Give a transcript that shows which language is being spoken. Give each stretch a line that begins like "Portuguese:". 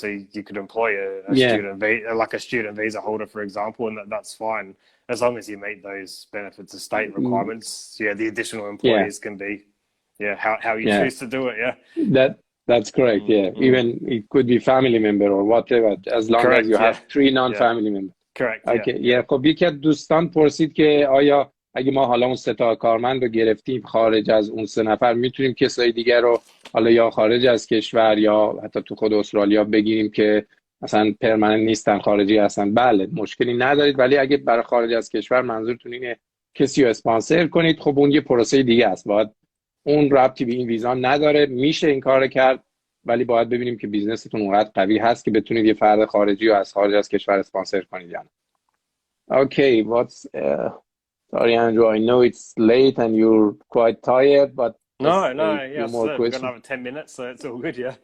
English: So you could employ a student visa holder, for example, and that's fine as long as you meet those benefits of state requirements. The additional employees can be how you choose to do it. That's correct. Even it could be family member or whatever, as long as you have 3 non-family members. Correct. Okay.
Persian: خب یکی از دوستان پرسید که آیا اگه ما حالا اون 3 تا کارمند رو گرفتیم خارج از اون 3 نفر، میتونیم کسای دیگر رو حالا یا خارج از کشور یا حتی تو خود استرالیا بگیریم که مثلا پرمننت نیستن، خارجی هستن؟ بله، مشکلی ندارید. ولی اگه برای خارج از کشور منظورتون اینه کسی رو اسپانسر کنید، خب اون یه پروسه دیگه است. باید اون ربطی به این ویزا نداره، میشه این کار کرد، ولی باید ببینیم که بیزنستون اونقدر قوی هست که بتونید یه فرد خارجی رو از خارج از کشور اسپانسر کنید یا نه.
English: Okay, sorry Andrew, I know it's late and you're quite tired, but no, yeah, so we've got another 10 minutes, so it's all good.